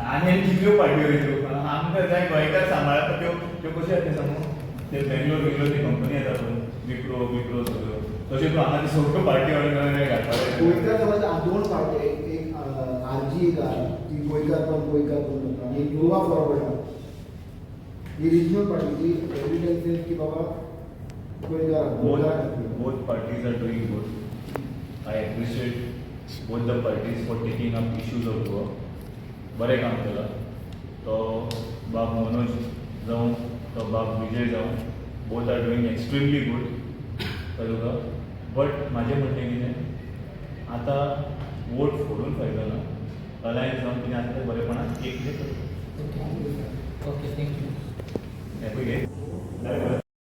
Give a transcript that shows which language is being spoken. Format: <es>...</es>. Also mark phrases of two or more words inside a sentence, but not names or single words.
<kok>आनी कितल्यो पार्ट्यो येत्यो आमकां जाय गोंयकार सांबाळटा त्यो कश्यो येता सांगू ते बेंगलोर कंपनी येता पळय विप्रो सगळ्यो तशें तूं हांगा सगळ्यो पार्टी ऑर्गनायज घालपाक गोयकार समज दोन पार्टी एक आरजी ती गोयकार पण आणि गोवा फॉरवर्ड ही</kok> <en>regional party</en> <kok>जी</kok> <en>evidence is</en> <kok>की बाबा गोयकार</kok> <en>both parties are doing good. I appreciate both the parties for taking up issues of Goa.</en> <kok>बरें काम केलां तो बाब मनोज जावं तो बाब विजय जावं</kok> <en>both are doing extremely good.</en> <kok>कळ्ळें तुका बट म्हाजें म्हणणें कितें आतां वोट फोडून फायदो ना अलायन्स जावन कितें आसा तें बरेपणान एक</kok> <en>okay thank you</en> <kok>हें पळय घे</kok>